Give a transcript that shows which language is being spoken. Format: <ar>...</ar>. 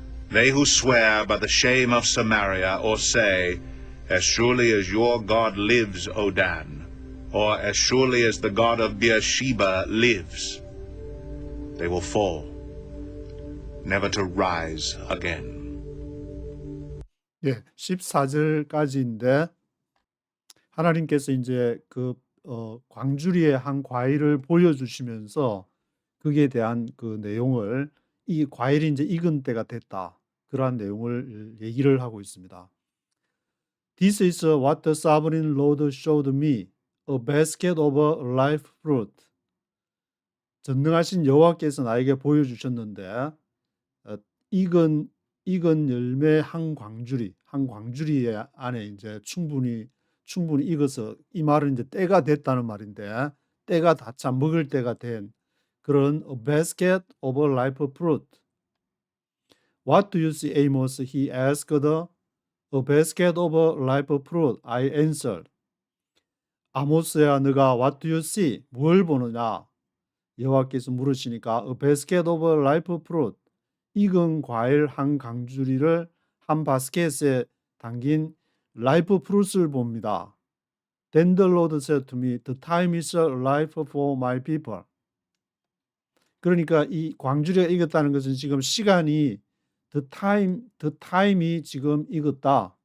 <en>They who swear by the shame of Samaria, or say, As surely as your God lives, O Dan, or as surely as the God of Beersheba lives, they will fall, never to rise again.</en> <ko>예, 14절까지인데, 하나님께서 이제 광주리의 한 과일을 보여주시면서 거기에 대한 그 내용을, 이 과일이 이제 익은 때가 됐다, 그러한 내용을 얘기를 하고 있습니다.</ko> <en>This is what the sovereign Lord showed me, a basket of ripe fruit.</en> <ko>전능하신 여호와께서 나에게 보여주셨는데, 익은 열매 한 광주리 안에 이제 충분히 익어서, 이 말은 이제 때가 됐다는 말인데, 때가 다 차 먹을 때가 된 그런</ko> <en>a basket of ripe fruit. What do you see, Amos? He asked. A basket of ripe fruit, I answered.</en> <ko>아모스야, 너가</ko> <en>what do you see?</en> <ko>뭘 보느냐? 여호와께서 물으시니까</ko> <en>a basket of ripe fruit,</en> <ko>익은 과일 한 강주리를 한 바스켓에 담긴 라이프 프루트를 봅니다.</ko> <en>Then the Lord said to me, The time is ripe for my people.</en> <ko>그러니까 이 광주리가 익었다는 것은 지금 시간이 the time이 지금 익었다.</ko>